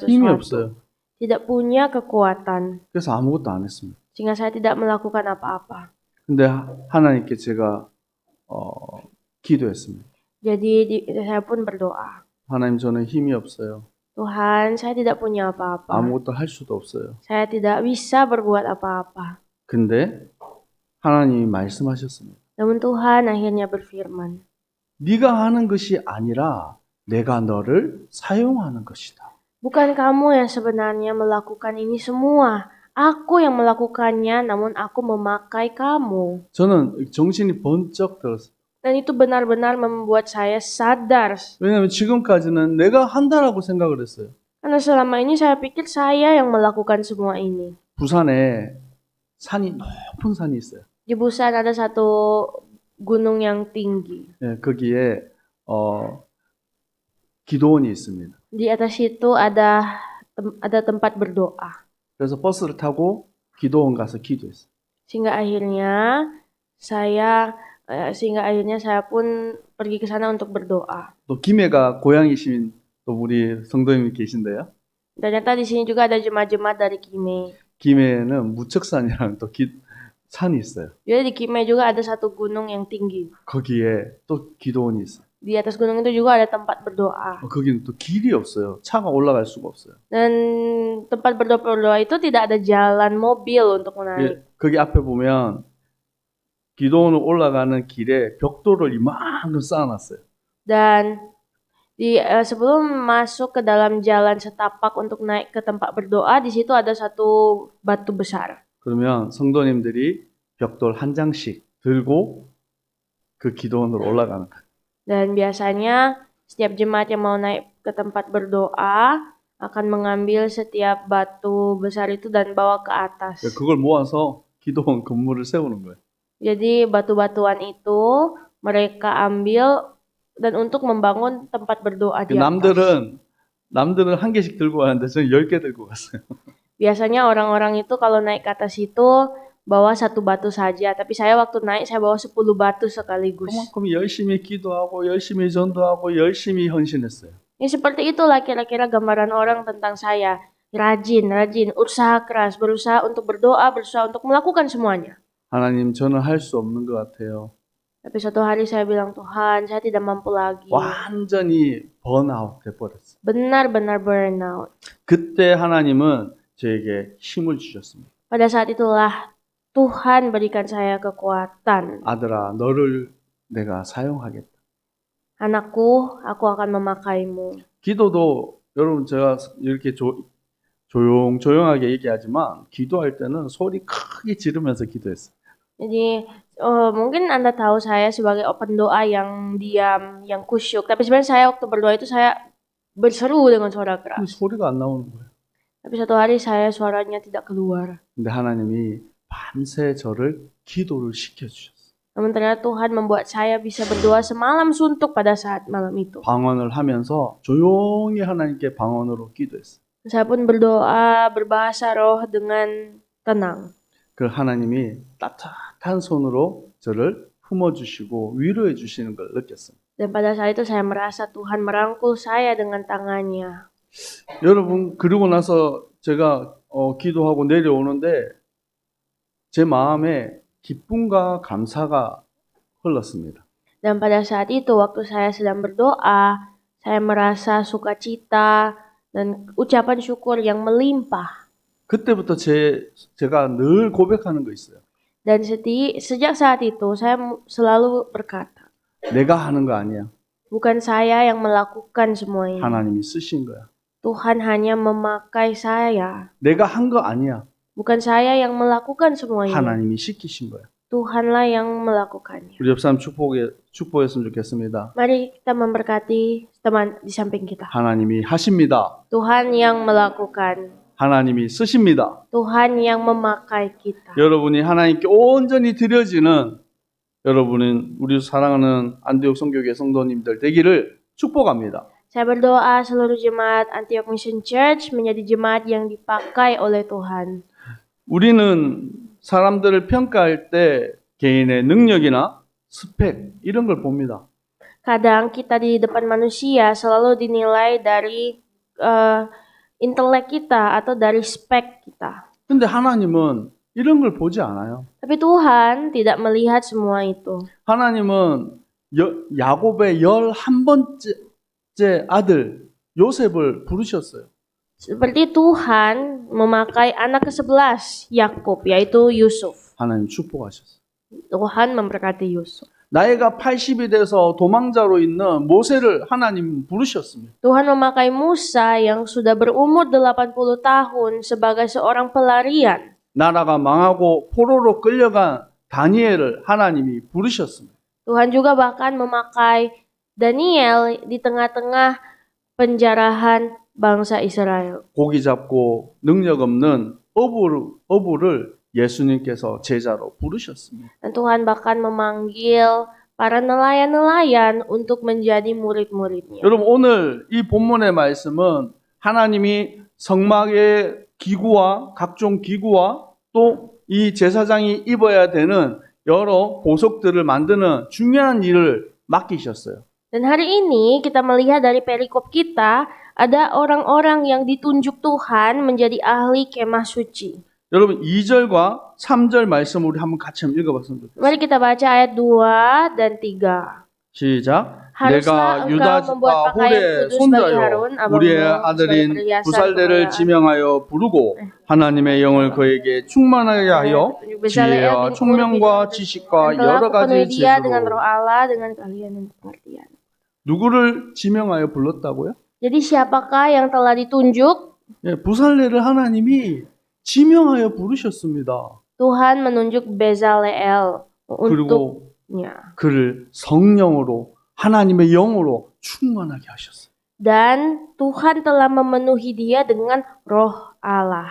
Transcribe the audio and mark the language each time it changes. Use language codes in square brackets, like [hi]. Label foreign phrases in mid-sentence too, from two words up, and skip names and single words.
[ko] 힘이 [id] sesuatu. [ko] 없어요. [id] Tidak punya kekuatan. [ko] 그래서 아무것도 안 했습니다. [id] Sehingga saya tidak melakukan apa-apa. [ko] 근데 하나님께 제가 기도했습니다. [id] Jadi saya pun berdoa. [ko] 하나님 저는 힘이 없어요. [id] Tuhan, saya tidak punya apa-apa. [ko] 아무것도 할 수도 없어요. [id] Saya tidak bisa berbuat apa-apa. [ko] 근데 하나님이 말씀하셨습니다. [id] Namun Tuhan akhirnya berfirman. [ko] 네가 하는 것이 아니라 내가 너를 사용하는 것이다. [id] Bukan kamu yang sebenarnya melakukan ini semua. Aku yang melakukannya, namun aku memakai kamu. [ko] 저는 정신이 번쩍 들었어요. [id] Dan itu benar-benar membuat saya sadar. [ko] 왜냐하면 지금까지는 내가 한다라고 생각을 했어요. [id] Karena selama ini saya pikir saya yang melakukan semua ini. [ko] 부산에 높은 산이 있어요. [id] Di Busan ada satu gunung yang tinggi. [ko] 예, 거기에 기도원이 있습니다. [id] Di atas itu ada tempat berdoa. [ko] 그래서 버스를 타고 기도원 가서 기도했어요. [id] Sehingga akhirnya saya pun pergi ke sana untuk berdoa. [ko] 또 김해가 고향이신 또 우리 성도님이 계신데요. [id] Ternyata di sini juga ada jemaat-jemaat dari Kimei. [ko] 김해는 무척산이라는 또 산이 있어요. [id] Jadi di Kimei juga ada satu gunung yang tinggi. [ko] 거기에 또 기도원이 있어요. [id] Di atas gunung itu juga ada tempat berdoa. [ko] 거기는 또 길이 없어요. 차가 올라갈 수가 없어요. [id] Dan tempat berdoa itu tidak ada jalan mobil untuk menaik. [ko] 예, 거기 앞에 보면 기도원을 올라가는 길에 벽돌을 이만큼 쌓아놨어요. [id] Dan sebelum masuk ke dalam jalan setapak untuk naik ke tempat berdoa, di situ ada satu batu besar. [ko] 그러면 성도님들이 벽돌 한 장씩 들고 그 기도원으로 올라가는 거예요. [id] Dan biasanya setiap jemaat yang mau naik ke tempat berdoa akan mengambil setiap batu besar itu dan bawa ke atas. [ko] 그걸 모아서 기도원 건물을 세우는 거예요. [id] Jadi batu-batuan itu mereka ambil dan untuk membangun tempat berdoa di atas. [ko] 남들은 한 개씩 들고 가는데 저는 10개 들고 갔어요. [id] Biasanya orang-orang itu kalau naik ke atas itu bawa satu batu saja, tapi saya waktu naik saya bawa 10 batu sekaligus. [ko] 그만큼 열심히 기도하고 열심히 전도하고 열심히 헌신했어요. [id] Ya seperti itulah kira-kira gambaran orang tentang saya. Rajin, usaha keras, berusaha untuk berdoa, berusaha untuk melakukan semuanya. [ko] 하나님, 저는 할 수 없는 것 같아요. [id] Tapi suatu hari saya bilang, Tuhan, saya tidak mampu lagi. [ko] 완전히 번아웃 돼버렸어요. [id] Benar-benar burnout. [ko] 그때 하나님은 저에게 힘을 주셨습니다. [id] Pada saat itulah Tuhan berikan saya kekuatan. [ko] 아들아, 너를 내가 사용하겠다. [id] Anakku, aku akan memakaimu. [ko] 기도도 여러분 제가 이렇게 조용하게 얘기하지만 기도할 때는 소리 크게 지르면서 기도했어요. [id] Jadi mungkin Anda tahu saya sebagai open doa yang diam, yang kusyuk. Tapi sebenarnya saya waktu berdoa itu saya berseru dengan suara [ko] 근데 [id] keras. [ko] 소리가 안 나오는 거예요. [id] Tapi suatu hari suaranya tidak keluar. [ko] 근데 하나님이 밤새 저를 기도를 시켜주셨어요. [id] Namun ternyata Tuhan membuat saya bisa berdoa semalam suntuk pada saat malam itu. [ko] 방언을 하면서 조용히 하나님께 방언으로 기도했어요. [id] Saya pun berdoa berbahasa roh dengan tenang. [ko] 그 하나님이 따뜻한 손으로 저를 품어주시고 위로해 주시는 걸 느꼈어요. [id] Dan pada saat itu saya merasa Tuhan merangkul saya dengan tangannya. [ko] 여러분, 그러고 나서 제가 기도하고 내려오는데 제 마음에 기쁨과 감사가 흘렀습니다. [id] Dan pada saat itu waktu saya sedang berdoa, saya merasa sukacita dan ucapan syukur yang melimpah. [ko] 그때부터 제가 늘 고백하는 거 있어요. [id] Dan sejak saat itu saya selalu berkata, [ko] 내가 하는 거 아니야. [id] bukan saya yang melakukan semua ini. [ko] 하나님이 쓰신 거야. [id] Tuhan hanya memakai saya. [ko] 내가 한 거 아니야. [id] Bukan saya yang melakukan semua ini. [ko] 하나님이 시키신 거야. [id] Tuhanlah yang melakukannya. [ko] 우리 옆 사람 축복했으면 좋겠습니다. [id] Mari kita memberkati teman di samping kita. [ko] 하나님이 하십니다. [id] Tuhan yang melakukan. [ko] 하나님이 쓰십니다. [id] Tuhan yang memakai kita. [ko] 여러분이 하나님께 온전히 드려지는 여러분은 우리 사랑하는 안디옥 선교회 성도님들 되기를 축복합니다. [id] Saya berdoa seluruh jemaat Antioch Mission Church menjadi jemaat yang dipakai oleh Tuhan. [ko] 우리는 사람들을 평가할 때 개인의 능력이나 스펙 이런 걸 봅니다. [id] Kadang kita di depan manusia selalu dinilai dari intelek kita atau dari spek kita. [ko] 근데 하나님은 이런 걸 보지 않아요. [id] Tapi Tuhan tidak melihat semua itu. [ko] 하나님은 야곱의 11번째 아들 요셉을 부르셨어요. [id] Seperti Tuhan memakai anak ke-11 Yakub, yaitu Yusuf. [ko] 하나님 축복하셨어요. [id] Tuhan memberkati Yusuf. [ko] 나이가 80이 돼서 도망자로 있는 모세를 하나님 부르셨습니다. [id] Tuhan memakai Musa yang sudah berumur 80 tahun sebagai seorang pelarian. [ko] 나라가 망하고 포로로 끌려간 다니엘을 하나님이 부르셨습니다. [id] Tuhan juga bahkan memakai Daniel di tengah-tengah penjarahan bangsa Israel. [ko] 고기 잡고 능력 없는 어부를 예수님께서 제자로 부르셨습니다. [id] Dan Tuhan bahkan memanggil para nelayan-nelayan untuk menjadi murid-muridnya. [ko] 여러분 오늘 이 본문의 말씀은 하나님이 성막의 기구와 각종 기구와 또 이 제사장이 입어야 되는 여러 보석들을 만드는 중요한 일을 맡기셨어요. [id] Dan hari ini kita melihat dari perikop kita, ada orang-orang yang ditunjuk Tuhan menjadi ahli kemah suci. [ko] 여러분 2절과 3절 말씀 우리 한번 같이 한번 읽어봤으면 좋겠어요. [id] Mari kita baca ayat 2 dan 3. [ko] 시작. [id] Haruslah [ko] 내가 [id] engkau [ko] 유다 [id] membuat [ko] 지파 [id] pakaian [ko] 홀의 [id] kudus bagi Harun, [ko] 손자요 우리의 [id] abangmu, sebagai [ko] 아들인 [id] perhiasan [ko] 부살대를 [id] kemuliaan. [ko] 지명하여 부르고 하나님의 영을 그에게 충만하게 하여 지혜와 총명과 지식과 [id] Dan telah [ko] 여러 [id] kupenuhi [ko] 가지 [id] dia dengan roh [ko] 재주로 [id] Allah, dengan keahlian dan pengertian. [ko] 누구를 지명하여 불렀다고요? [id] Jadi siapakah yang telah ditunjuk? [ko] 예, 부살레를 하나님이 지명하여 부르셨습니다. [id] Tuhan menunjuk Bezaleel [ko] 그리고 [id] untuknya. [ko] 그를 성령으로 하나님의 영으로 충만하게 하셨어요. [id] Dan Tuhan telah memenuhi dia dengan roh Allah.